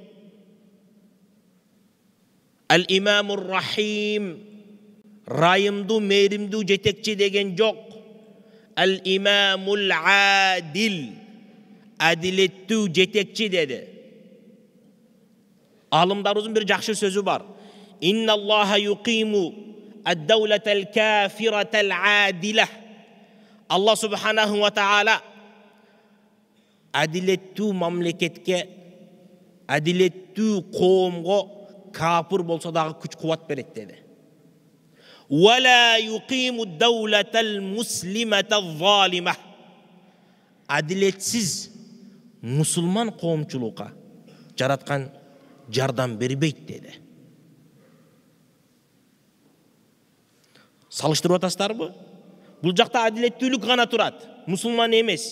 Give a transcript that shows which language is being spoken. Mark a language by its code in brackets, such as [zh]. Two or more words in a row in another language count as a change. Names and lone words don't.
[ar] الإمام الرحيم, [ky] райымдуу, мээримдүү жетекчи деген жок. [ar] الإمام العادل, [ky] адилеттүү жетекчи деди. Алымдарыбыздын бир жакшы сөзү бар. [ar] إن الله يقيم الدولة الكافرة العادلة. [ky] Алла [ar] سبحانه وتعالى [ky] адилеттүү мамлекетке, адилеттүү коомго капыр болсо дагы күч кубат берет деди. [ar] ولا يقيم الدولة المسلمة الظالمة. [ky] Адилетсиз мусулман коомчулукка жараткан жардам бербейт деди. Салыштырып атасыздарбы? Бул жакта адилеттүүлүк гана турат, мусулман эмес.